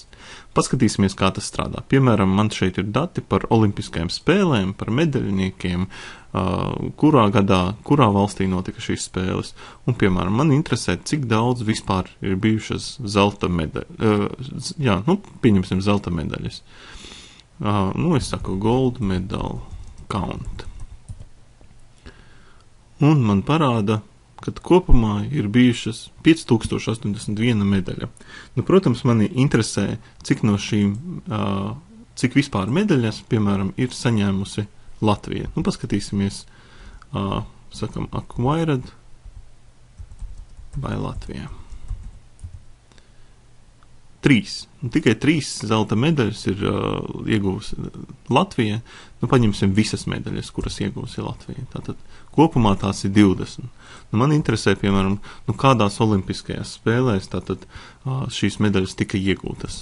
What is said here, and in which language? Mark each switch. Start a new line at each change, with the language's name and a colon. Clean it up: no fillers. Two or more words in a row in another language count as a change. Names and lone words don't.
Latvian: Paskatīsimies, kā tas strādā. Piemēram, man šeit ir dati par olimpiskajām spēlēm, par medaļniekiem, kurā gadā, kurā valstī notika šīs spēles. Un, piemēram, man interesē, cik daudz vispār ir bijušas zelta medaļas. Pieņemsim zelta medaļas. Es saku
English: gold medal count.
Latvian: Un man parāda, kad kopumā ir bijušas 5081 medaļa. Protams, mani interesē, cik no šīm, cik vispār medaļas, piemēram, ir saņēmusi Latvija. Paskatīsimies, sakam,
English: acquired by Latvija.
Latvian: 3. Tikai 3 zelta medaļas ir ieguvusi Latvija. Paņemsim visas medaļas, kuras ieguvusi Latvija. Tātad kopumā tās ir 20. Man interesē, piemēram, kādās olimpiskajās spēlēs tātad šīs medaļas tika iegūtas.